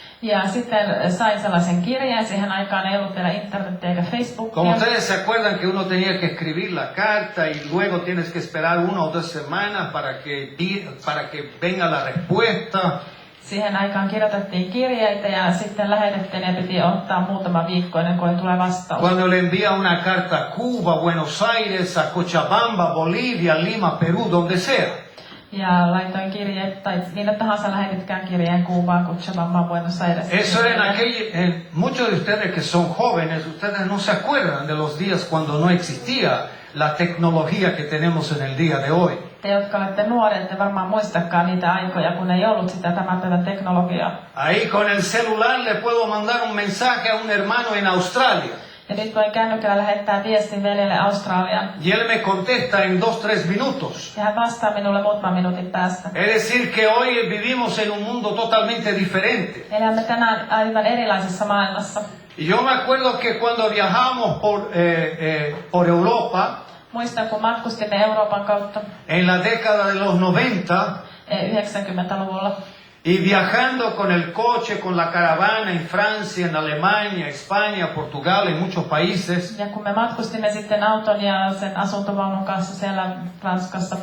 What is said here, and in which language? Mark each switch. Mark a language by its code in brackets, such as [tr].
[fi] Ja sitten sain sellaisen kirjeen, siihen aikaan ei ollut vielä internetiä eikä Facebookia. [es] Como ustedes se acuerdan que uno tenía que escribir la carta y luego tienes que esperar 1 o 2 semanas para que venga la respuesta. [fi] Siihen aikaan kirjoitettiin kirjeitä ja sitten lähetettiin ja piti ottaa muutama viikko ennen kuin tulee vastaus. [es] Cuando le envía una carta a Cuba, Buenos Aires, a Cochabamba, Bolivia, Lima, Perú, donde sea. [fi] Ja laitoin kirjeet, tai millä tahansa lähetitkään kirjeen Kuubaan, Cochabambaan, Buenos Aires. [es] Eso era muchos de ustedes que son jóvenes, ustedes no se acuerdan de los días cuando no existía la tecnología que tenemos en el día de hoy. [fi] Te, jotka olette nuoria, ette varmaan muistakaan niitä aikoja, kun ei ollut sitä tämän päivän teknologiaa. [es] Ahí con el celular le puedo mandar un mensaje a un hermano en Australia. [fi] Ja nyt voin kännykällä lähettää viestin veljelle Australiaan. [es] Y él me contesta en 2-3 minutos. [fi] Ja hän vastaa minulle muutaman minuutin päästä. [es] Es decir, que hoy vivimos en un mundo totalmente diferente. [fi] Elämme tänään aivan erilaisessa maailmassa. [es] Y yo me acuerdo que cuando viajamos por Europa, [fi] Muistan, kun matkustimme Euroopan kautta [es] en la década de los 90, [fi] 90-luvulla. [es] Y viajando con el coche, con la caravana en Francia, en Alemania, España, Portugal, en muchos países. [fi] Ja kun me matkustimme sitten auton ja sen asuntovaunun kanssa siellä Ranskassa,